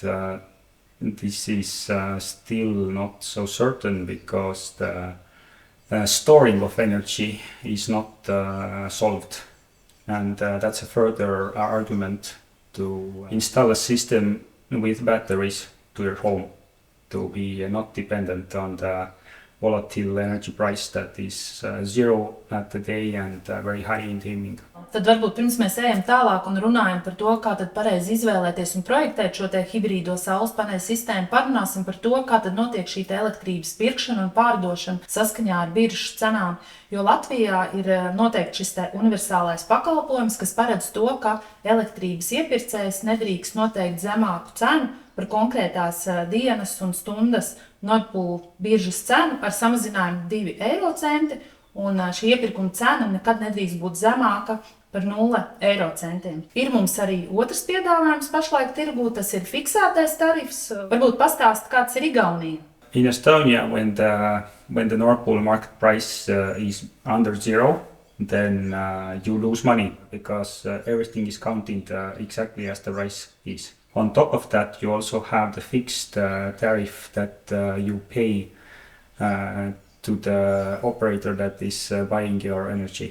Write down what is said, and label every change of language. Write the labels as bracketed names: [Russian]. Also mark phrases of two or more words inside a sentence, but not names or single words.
[English] this is still not so certain because the storing of energy is not solved, and that's a further argument to install a system with batteries to your home to be not dependent on the volatile energy price that is zero at the day and very high in the evening. [Latvian] Tad varbūt pirms mēs ejam tālāk un runājam par to, kā tad pareizi izvēlēties un projektēt šo te hibrīdo saules paneļu sistēmu, parunāsim par to, kā tad notiek šī te elektrības pirkšana un pārdošana saskaņā ar biržas cenām. Jo Latvijā ir noteikti šis te universālais pakalpojums, kas paredz to, ka elektrības iepirkējs nedrīkst noteikt zemāku cenu par konkrētās dienas un stundas Nord biržas cenu ar samazinājumu 2 eiro centi, un šī iepirkuma cena nekad nedrīkst būt zemāka par 0 eiro centiem. Ir mums arī otrs piedāvājums pašlaik tirgū, tas ir fiksētais tarifs. Varbūt pastāst, kāds ir Igaunija. [English] In Estonia, when the Nord Pool market price is under zero, then you lose money because everything is counted exactly as the price is. On top of that, you also have the fixed tariff that you pay to the operator that is buying your energy.